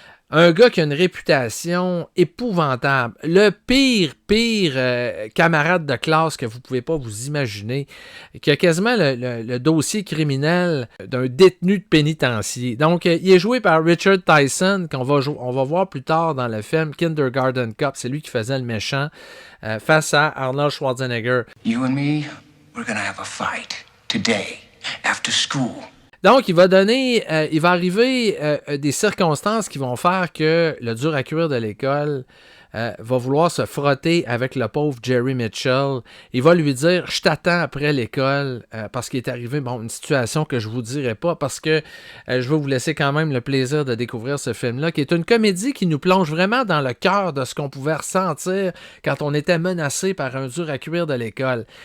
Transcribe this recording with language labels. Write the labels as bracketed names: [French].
[French] Un gars qui a une réputation épouvantable. Le pire camarade de classe que vous ne pouvez pas vous imaginer. Qui a quasiment le dossier criminel d'un détenu de pénitencier. Donc, il est joué par Richard Tyson, qu'on va voir plus tard dans le film Kindergarten Cop. C'est lui qui faisait le méchant face à Arnold Schwarzenegger. [English] You and me, we're gonna have a fight today, after school. [French] Donc, il va arriver des circonstances qui vont faire que le dur à cuire de l'école va vouloir se frotter avec le pauvre Jerry Mitchell. Il va lui dire « Je t'attends après l'école parce qu'il est arrivé une situation que je vous dirai pas parce que je vais vous laisser quand même le plaisir de découvrir ce film-là, qui est une comédie qui nous plonge vraiment dans le cœur de ce qu'on pouvait ressentir quand on était menacé par un dur à cuire de l'école.